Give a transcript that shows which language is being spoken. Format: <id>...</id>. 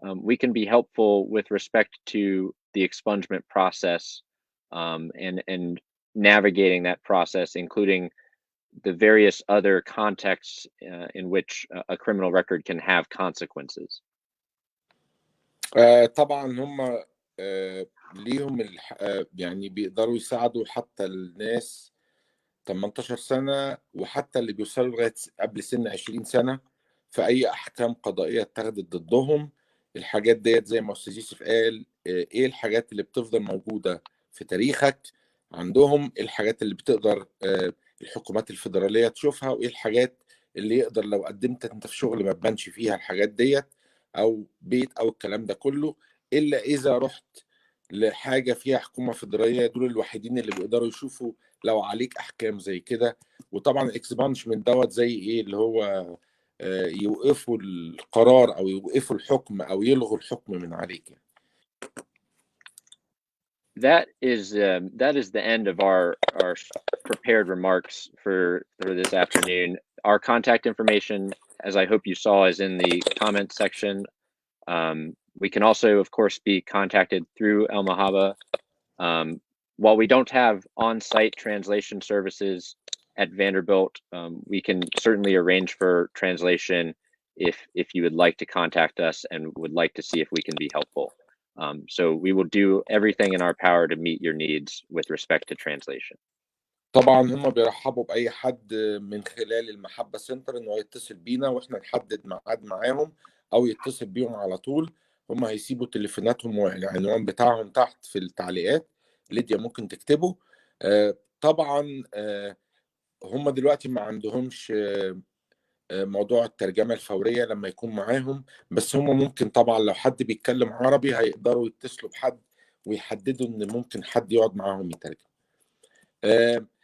<en>We can be helpful with respect to the expungement process and navigating that process, including the various other contexts in which a criminal record can have consequences.</en> <ar>طبعا هم ليهم يعني بيقدروا يساعدوا حتى الناس 18 سنة وحتى اللي بيوصلوا لغاية قبل سن 20 سنة في أي أحكام قضائية اتخذت ضدهم. الحاجات ديت زي ما أستاذ يوسف قال، إيه الحاجات اللي بتفضل موجودة في تاريخك عندهم، الحاجات اللي بتقدر الحكومات الفيدرالية تشوفها، وإيه الحاجات اللي يقدر لو قدمت أنت في شغل ما تبانش فيها الحاجات ديت أو بيت أو الكلام ده كله، إلا إذا رحت لحاجة فيها حكومة فيدرالية. دول الوحيدين اللي بيقدروا يشوفوا لو عليك أحكام زي كده. وطبعا الإكسبانشمنت دوت زي إيه اللي هو يوقفوا القرار أو يوقفوا الحكم أو يلغوا الحكم من عليك.</ar> <en>That is the end of our prepared remarks for this afternoon. Our contact information, as I hope you saw, is in the comments section. We can also, of course, be contacted through El Mahaba. while we don't have on-site translation services at Vanderbilt, we can certainly arrange for translation if you would like to contact us and would like to see if we can be helpful. So we will do everything in our power to meet your needs with respect to translation.</en> <ar>طبعا هم بيرحبوا باي حد من خلال المحبة سنتر انه يتصل بينا واحنا نحدد ميعاد معاهم او يتصل بيهم على طول. هم هيسيبوا تليفوناتهم والعنوان بتاعهم تحت في التعليقات. ليديا ممكن تكتبه. طبعا هم دلوقتي ما عندهمش موضوع الترجمة الفورية لما يكون معاهم، بس هم ممكن طبعا لو حد بيتكلم عربي هيقدروا يتصلوا بحد ويحددوا ان ممكن حد يقعد معاهم يترجم.</ar>